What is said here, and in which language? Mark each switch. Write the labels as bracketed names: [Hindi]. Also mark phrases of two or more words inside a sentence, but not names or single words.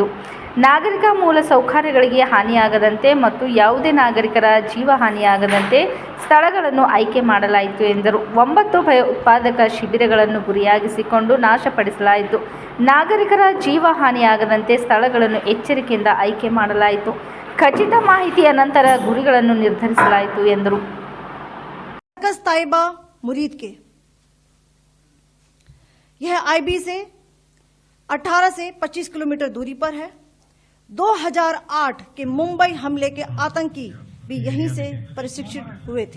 [Kannada] ನಾಗರಿಕ ಮೂಲಸೌಕರ್ಯಗಳಿಗೆ ಹಾನಿಯಾಗದಂತೆ ಮತ್ತು ಯಾವುದೇ ನಾಗರಿಕರ ಜೀವ ಹಾನಿಯಾಗದಂತೆ ಸ್ಥಳಗಳನ್ನು ಆಯ್ಕೆ ಮಾಡಲಾಯಿತು ಎಂದರು. 9 ಭಯೋತ್ಪಾದಕ ಶಿಬಿರಗಳನ್ನು ಗುರಿಯಾಗಿಸಿಕೊಂಡು ನಾಶಪಡಿಸಲಾಯಿತು. ನಾಗರಿಕರ ಜೀವ ಹಾನಿಯಾಗದಂತೆ ಸ್ಥಳಗಳನ್ನು ಎಚ್ಚರಿಕೆಯಿಂದ ಆಯ್ಕೆ ಮಾಡಲಾಯಿತು. ಖಚಿತ ಮಾಹಿತಿಯ ನಂತರ ಗುರಿಗಳನ್ನು ನಿರ್ಧರಿಸಲಾಯಿತು ಎಂದರು. [Hindi] ताइबा मुरीद के यह IB से 18 से 25 किलोमीटर दूरी पर है. 2008 के मुंबई हमले के आतंकी भी यहीं से प्रशिक्षित हुए थे.